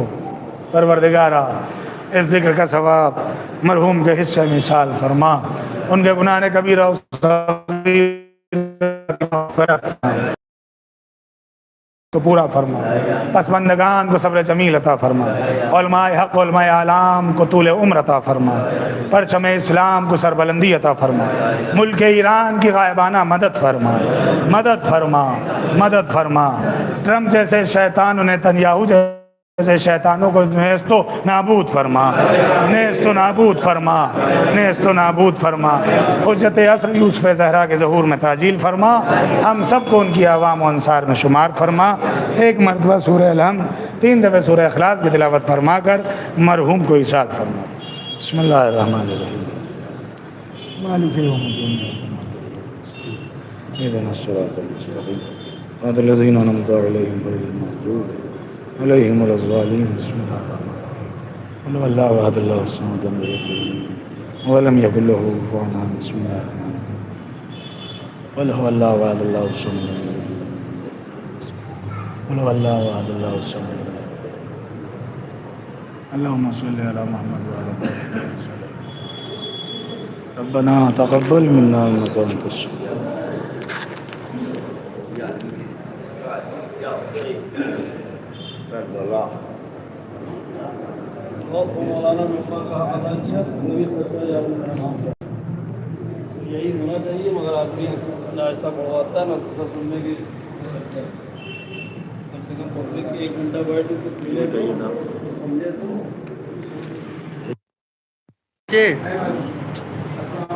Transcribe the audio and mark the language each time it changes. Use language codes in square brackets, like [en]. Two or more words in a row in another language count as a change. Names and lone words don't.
[ur] پروردگارا اس ذکر کا ثواب مرحوم کے حصے میں مثال فرما، ان کے گناہ کبیرہ و صغیرہ کو پورا فرما، پسماندگان کو صبر جمیل عطا فرما، علماء حق علماء اعلام کو طول عمر عطا فرما، پرچم اسلام کو سربلندی عطا فرما، ملک ایران کی غائبانہ مدد فرما، مدد فرما، مدد فرما۔ ٹرمپ جیسے شیطان، نیتنیاہو جیسے شیطانوں کو نیست و نابود فرما، نیست و نابود فرما، نیست و نابود فرما۔ حجت عصر یوسف زہرا کے ظہور میں تعجیل فرما، ہم سب کو ان کی عوام و انصار میں شمار فرما۔ ایک مرتبہ سورہ الحمد 3 دفعہ سورہ اخلاص کی تلاوت فرما کر مرحوم کو ارشاد فرما۔ [ar] بسم اللہ الرحمن الرحیم، مالک یوم الدین، اهدنا الصراط المستقیم صراط الذین انعمت علیہم غیر المغضوب علیہم ولا الضالین۔ بسم اللہ الرحمن الرحیم، قل هو اللہ احد اللہ الصمد لم یلد ولم یکن له کفوا احد۔ بسم اللہ الرحمن الرحیم، قل هو اللہ احد اللہ الصمد لم یلد قل هو اللہ احد اللہ الصمد لم یلد۔ اللہم صل علی محمد وعلی محمد ربنا تقبل منا انک انت السمیع۔ [ur] یہی ہونا چاہیے، مگر آدمی نہ ایسا بڑھواتا ہے نہ سننے کی، کم سے کم پبلک کی 1 گھنٹہ بیٹھ کے ملے تو سمجھے تو۔